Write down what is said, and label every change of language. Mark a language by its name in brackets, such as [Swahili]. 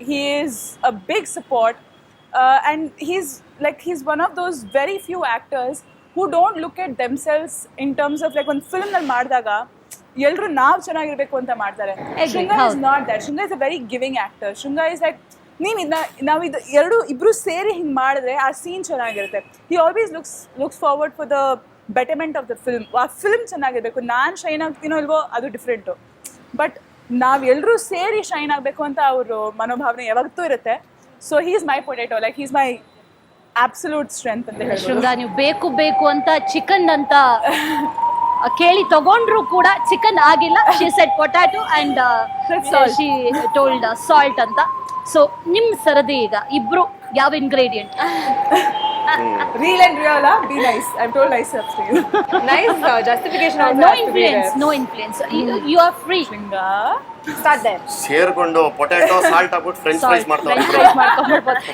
[English] He is a big support, and he's one of those very few actors who don't look at themselves in terms of like [Kannada] ಒಂದು film ನಲ್ಲಿ ಮಾಡಿದಾಗ ಎಲ್ಲರೂ ನಾವು ಚೆನ್ನಾಗಿರ್ಬೇಕು ಅಂತ ಮಾಡ್ತಾರೆ. [English] Shrunga is not that. Shrunga is a very giving actor. Shrunga is like, [Kannada] ನಾವು ಇಬ್ರು ಸೇರಿ ಹಿಂಗೆ ಮಾಡಿದ್ರೆ ಆ ಸೀನ್ ಚೆನ್ನಾಗಿರುತ್ತೆ. [English] He always looks forward for the betterment of the film. [Kannada] ಆ ಫಿಲ್ಮ್ ಚೆನ್ನಾಗಿರ್ಬೇಕು. ನಾನು ಶೈನ್ ಆಗ್ತೀನೋ ಇಲ್ವೋ ಅದು ಡಿಫ್ರೆಂಟು, ಬಟ್ ನಾವೆಲ್ಲರೂ ಸೇರಿ ಶೈನ್ ಆಗಬೇಕು ಅಂತ ಅವರು ಮನೋಭಾವನೆ ಯಾವತ್ತೂ ಇರುತ್ತೆ. [English] so he is my potato, like he is my absolute strength [Kannada] ಅಂತ ಹೇಳ್ಬೋದು. ಶೃಂಗ, ನೀವು ಬೇಕು ಅಂತ ಚಿಕನ್ ಅಂತ ಕೇಳಿ ತಗೊಂಡ್ರು ಕೂಡ ಚಿಕನ್ ಆಗಿಲ್ಲ. [English] She said potato and she told salt ಅಂತ. [Kannada] ಸೊ ನಿಮ್ ಸರದಿ ಈಗ ಇಬ್ರು ಯಾವ ingredient? [English] Real and real, be nice. I've told nice stuff to you. Nice justification also no has to be influence, there. No influence. You are free. Shringa. Start there. [Kannada] ಸೇರ್ಕೊಂಡು potato salt ಹಾಕ್ಬಿಟ್ಟು French fries ಮಾಡ್ತಾರೆ.